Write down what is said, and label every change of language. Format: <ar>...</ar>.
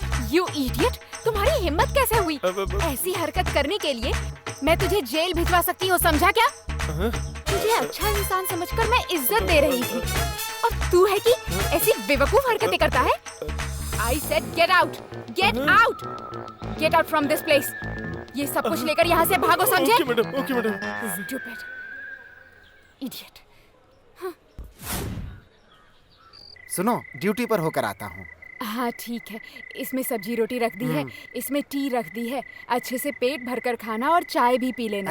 <en>you idiot,</en> <hi>तुम्हारी हिम्मत कैसे हुई ऐसी हरकत करने के लिए? मैं तुझे जेल भिजवा सकती हूँ, समझा क्या? तुझे अच्छा इंसान समझकर मैं इज्जत दे रही थी, और तू है कि ऐसी बेवकूफ हरकतें करता है।</hi> <en>I said get out, get out, get out from this place.</en> <hi>ये सब कुछ लेकर यहाँ से भागो, समझे? Okay madam, okay madam.</hi> <en>Stupid, idiot.</en> <hi>सुनो, ड्यूटी पर होकर आता हूँ। हाँ ठीक है, इसमें सब्जी रोटी रख दी है, इसमें टी रख दी है, अच्छे से पेट भरकर खाना और चाय भी पी लेना।</hi>